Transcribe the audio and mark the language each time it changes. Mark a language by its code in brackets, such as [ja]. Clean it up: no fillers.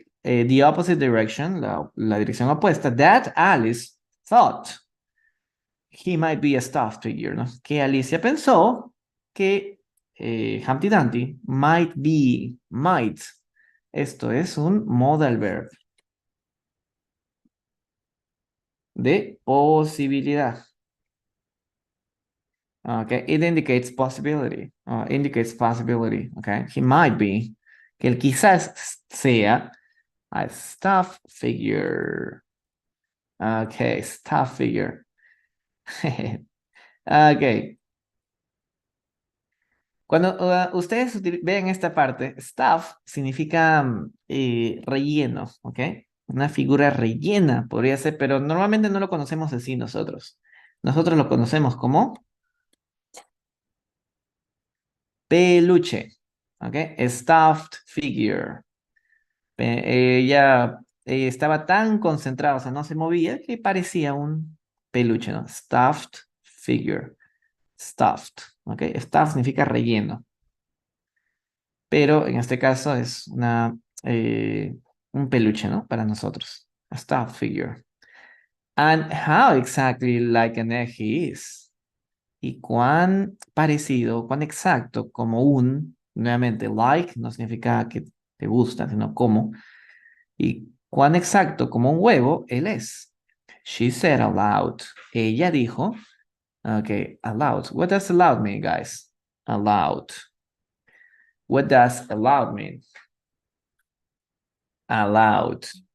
[en] The opposite direction, [es] la dirección opuesta, [en] that Alice thought he might be a stuffed figure, [es] ¿no? Que Alicia pensó que Humpty Dumpty might. Esto es un modal verb de posibilidad. [en] Okay, it indicates possibility. Indicates possibility. Okay, he might be. [es] Que él quizás sea [en] a stuffed figure. Okay, stuffed figure. Okay. [es] Cuando ustedes ven esta parte, stuff significa relleno, ¿ok? Una figura rellena podría ser, pero normalmente no lo conocemos así nosotros. Nosotros lo conocemos como peluche, ¿ok? Stuffed figure. Ella estaba tan concentrada, o sea, no se movía, que parecía un peluche, ¿no? Stuffed figure. Stuffed, ¿ok? Stuffed significa relleno. pero en este caso es un peluche, ¿no? Para nosotros. A stuffed figure. [en] And how exactly like an egg he is. [es] Y cuán parecido, cuán exacto, como nuevamente, like no significa que te gusta, sino como. Y cuán exacto como un huevo él es. [en] She said aloud. [es] Ella dijo, [en] okay, aloud. What does aloud mean, guys? Aloud. What does aloud mean? Aloud.